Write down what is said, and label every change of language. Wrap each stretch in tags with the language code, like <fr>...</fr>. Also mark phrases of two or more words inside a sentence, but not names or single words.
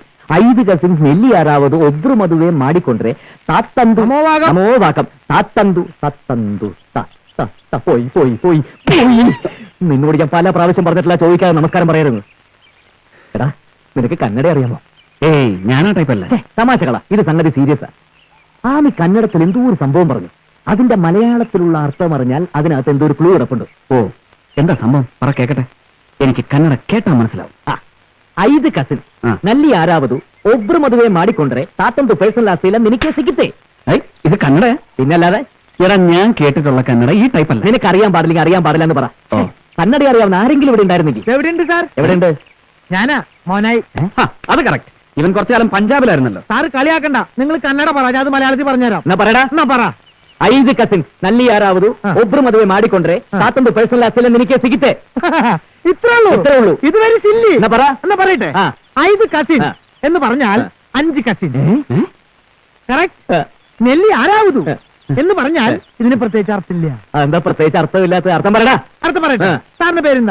<kn>5 ಕಸಿನ್ಸ್ ನಲ್ಲಿ ಯಾರಾவது ಒಬ್ರು ಮದುವೆ ಮಾಡಿಕೊಂಡ್ರೆ ತಾತಂದು</kn> <ml>താത്തന്തു സത്തന്തു പോയി പോയി പോയി പോയി. നിന്നോട് ഞാൻ പല പ്രാവശ്യം പറഞ്ഞിട്ടില്ല ചോദിക്കാതെ നമസ്കാരം പറയരുത്. എടാ, നിനക്ക് കന്നഡ അറിയാമോ? ഏയ്, ഞാനാ ടൈപ്പല്ല. തമാശകളാ, ഇത് സംഗതി സീരിയസാ. ആമി കന്നഡത്തിൽ എന്തോ ഒരു സംഭവം പറഞ്ഞു. അതിന്റെ മലയാളത്തിലുള്ള അർത്ഥം അറിഞ്ഞാൽ അതിനകത്ത് എന്തോ ഒരു ക്ലൂ കിടപ്പുണ്ട്. ഓ, എന്താ സംഭവം? പറ കേക്കട്ടെ. എനിക്ക് കന്നഡ കേട്ടാ മനസ്സിലാവും.</ml> <kn>5 കസിൻ ನಲ್ಲಿ ಯಾರಾவது ಒಬ್ರು ಮದುವೆ ಮಾಡಿಕೊಂಡ್ರೆ ತಾತಂದು ಪರ್ಸನಲ್ ಆಸ್ತಿ ಎಲ್ಲ ನಿನಗೆ ಸಿಗುತ್ತೆ.</kn> <ml>ഇത് കന്നഡ? പിന്നല്ലാതെ. എടാ, ഞാൻ കേട്ടിട്ടുള്ള കന്നഡ ഈ ടൈപ്പല്ല. നിനക്ക് അറിയാൻ പാടില്ലെങ്കിൽ അറിയാൻ പാടില്ല എന്ന് പറ. കന്നഡ അറിയാവുന്ന ആരെങ്കിലും ഇവിടെ ഉണ്ടായിരുന്നെങ്കിൽ. എവിടെയുണ്ട് സാർ? എവിടെയുണ്ട്? ഞാനാ മോനായി. അത് കറക്റ്റ്. ഇവൻ കുറച്ചു കാലം പഞ്ചാബിലായിരുന്നല്ലോ. സാറ് കളിയാക്കണ്ട, നിങ്ങൾ കന്നഡ പറ, ഞാൻ അത് മലയാളത്തിൽ പറഞ്ഞുതരാം. എന്നാ പറയടാ. എന്നാ പറ.</ml> <kn>5 ಕಸಿನ್ಸ್ ನಲ್ಲಿ ಯಾರಾவது ಒಬ್ರು ಮದುವೆ ಮಾಡಿಕೊಂಡ್ರೆ ಸಾತೊಂದು ಪರ್ಸನಲ್ ಆಸ್ತಿಯಲ್ಲಿ ನಿನಗೆ ಸಿಗುತ್ತೆ.</kn> <ml>ഇത്രേ ഉള്ളൂ. ഇത്</ml> <en>very silly.</en> <ml>എന്നാ പറ. എന്നാ പറയട്ടെ. 5 കസിൻ എന്ന് പറഞ്ഞാൽ 5 കസിൻ. കറക്റ്റ്. നെല്ലി ആരാവതു എന്ന് പറഞ്ഞാൽ ഇതിന് പ്രത്യേകിച്ച് അർത്ഥമില്ല. എന്താ പ്രത്യേകിച്ച് അർത്ഥമില്ലാത്ത? അർത്ഥം പറയടാ. അർത്ഥം പറയട്ടെ. സാറിന്റെ പേരെന്താ?</ml>